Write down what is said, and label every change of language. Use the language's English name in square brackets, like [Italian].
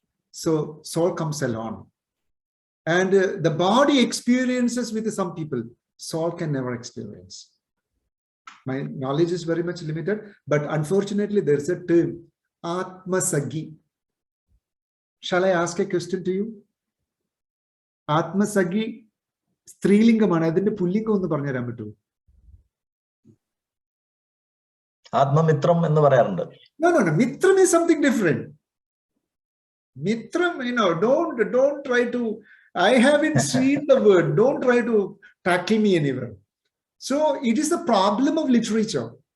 [English] So soul comes along. And the body experiences with some people, soul can never experience. My knowledge is very much limited, but unfortunately there's a term, Atmasagi. Shall I ask a question to you? Atmasagi. [Malayalam] സ്ത്രീലിംഗമാണ് അതിന്റെ പുല്ലിംഗം ഒന്ന് പറഞ്ഞു തരാൻ പറ്റുമോ? ആത്മമിത്രം എന്ന് പറയാറുണ്ട്. [English] No. Mitram is something different. Mitram, don't try to, I haven't seen the word. Don't try to tackle me anywhere. So it is the problem of literature.